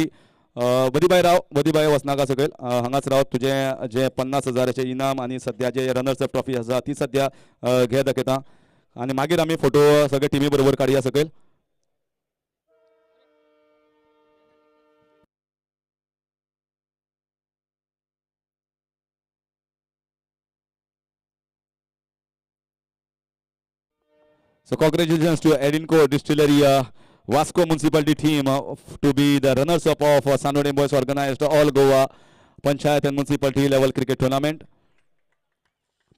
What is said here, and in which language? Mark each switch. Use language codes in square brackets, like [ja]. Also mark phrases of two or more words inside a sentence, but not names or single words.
[kok] बदीबाई वचनाका सकयल हांगाच राव तुजे जे 50,000चे इनाम आनी सद्या जे [en] runners up trophy [kok] आसा ती सद्या घे दाखयता आनी मागीर आमी फोटो सगळे टिमी बरोबर काडया सकयल. [en] So congratulations to Edinco Distillery, Vasco Municipality team to be the runners-up of Sanvordem Boys organized All Goa Panchayat and Municipality level cricket tournament.